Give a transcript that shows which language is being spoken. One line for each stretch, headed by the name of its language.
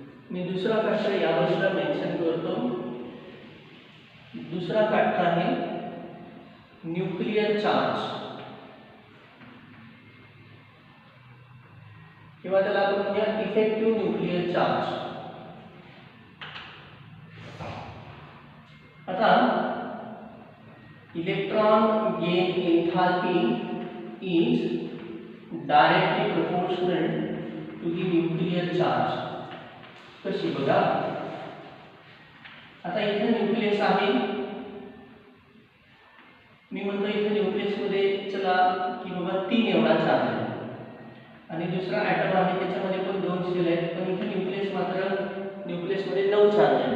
Marathi: मी दुसरा फॅक्टर या बाजूला मेन्शन करतो. दुसरा फॅक्टर आहे न्यूक्लियर चार्ज किंवा त्याला आपण म्हणूया इफेक्टिव्ह न्यूक्लियर चार्ज. आता
English: Electron gain enthalpy is directly proportional to the nuclear charge.
Marathi: कशी बघा, आता इथे न्यूक्लियस आहे, मी म्हणतो इथे न्यूक्लियस मध्ये चला की बाबा 3 एवढा चार्ज आहे आणि दुसरा ॲटम आहे त्याच्यामध्ये पण 2 शेल आहेत, पण इथे न्यूक्लियस मात्र न्यूक्लियसमध्ये 9 चार्ज आहे.